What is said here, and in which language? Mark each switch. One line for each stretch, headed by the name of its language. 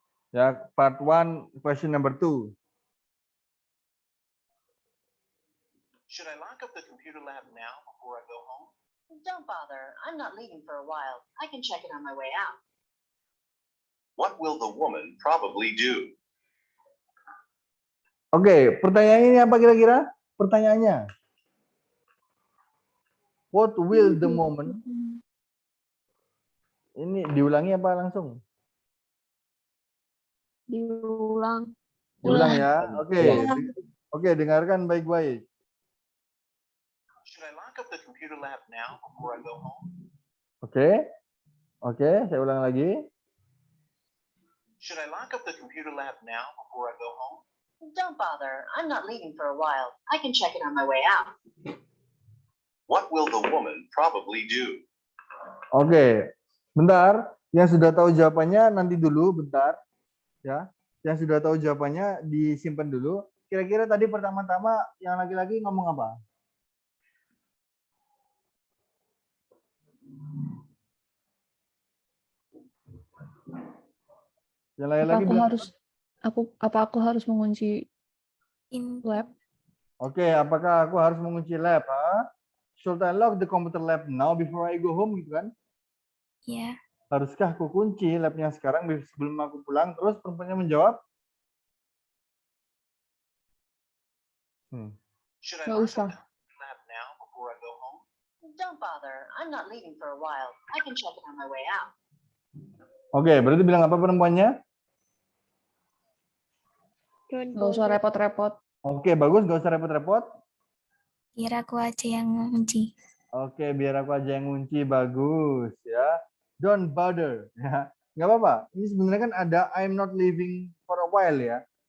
English: Ya, part 1, question number 2. Should I lock up the computer lab now before I go home? Don't bother. I'm not leaving for a while. I can check it on my way out. What will the woman probably do?
Indonesian: Oke, pertanyaannya ini apa kira-kira? Pertanyaannya.
English: What will the woman?
Indonesian: Ini diulangi apa langsung? Diulang. Diulang ya. Oke. Oke, dengarkan baik-baik.
English: Should I lock up the computer lab now before I go home?
Indonesian: Oke. Oke, saya ulang lagi.
English: Should I lock up the computer lab now before I go home? Don't bother. I'm not leaving for a while. I can check it on my way out. What will the woman probably do?
Indonesian: Oke. Bentar, yang sudah tahu jawabannya nanti dulu bentar. Ya. Yang sudah tahu jawabannya disimpan dulu. Kira-kira tadi pertama-tama yang laki-laki ngomong apa? Yang laki-laki bilang aku harus mengunci lab? Oke, apakah aku harus mengunci lab?
English: Should I lock the computer lab now before I go home
Indonesian: gitu kan? Iya. Haruskah aku kunci labnya sekarang sebelum aku pulang? Terus perempuannya menjawab,
English: Should I
Indonesian: Nggak
English: mark
Indonesian: usah.
English: up the map now before I go home? Don't bother. I'm not leaving for a while. I can check it on my way out.
Indonesian: Oke, berarti bilang apa perempuannya?
English: Don't
Indonesian: Nggak usah
English: bother.
Indonesian: repot-repot. Oke, bagus, nggak usah repot-repot. Biar aku aja yang ngunci. Oke, biar aku aja yang ngunci, bagus ya.
English: Don't bother,
Indonesian: ya. Nggak apa-apa. Ini sebenarnya kan ada
English: I'm not leaving for a while
Indonesian: ya.